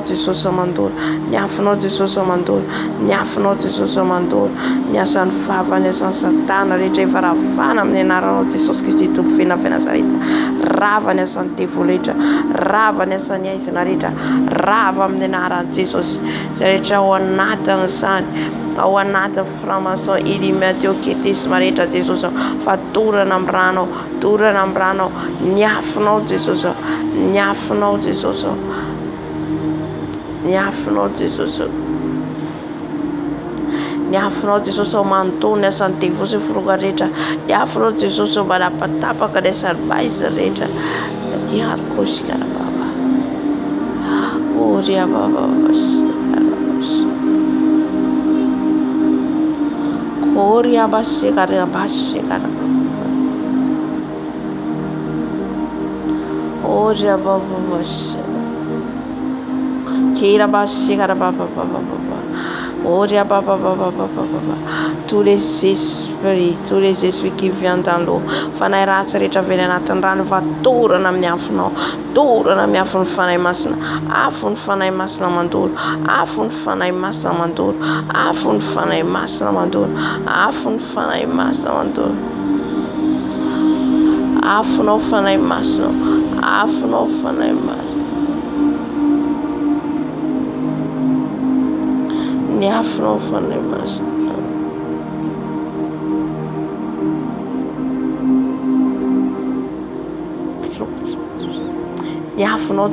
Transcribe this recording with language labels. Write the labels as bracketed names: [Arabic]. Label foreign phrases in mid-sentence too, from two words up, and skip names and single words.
[Malagasy] Jesosy mandoro ny afinao Jesosy mandoro ny afinao Jesosy mandoro ny asany vava ny asany satana rehetra efa ravana amin'ny anaranao Jesosy Kristy tompo fenafy Nazareta rava ny asany devoly rehetra rava ny asany aizina rehetra rava amin'ny anaran'i Jesosy izay rehetra ao anatiny izany ao anaty franc-maçon illuminati ocultisme rehetra Jesosy fa torana amin'ny ranao ny afinao Jesosy ny afinao Jesosy ny afinao Jesosy ny afinao Jesosy mantony asany devoly sy forongana rehetra ny afinao Jesosy manapatapaka ny asany maizina rehetra diarikosikara baba oria baba Oria basekara Oria baba Kira basekara baba Oria baba tous [French] les esprits qui viennent dans l'eau [Malagasy] fanay ratsy rehetra avy anatin'ny rano fa torana amin'ny afinao torana amin'ny afin'ny fanahy masina afon'ny fanahy masina mandoro afon'ny fanahy masina mandoro afon'ny fanahy masina mandoro afon'ny fanahy masina mandoro afonao fanahy masina afonao fanahy masina ny afinao fanahy masina ny afinao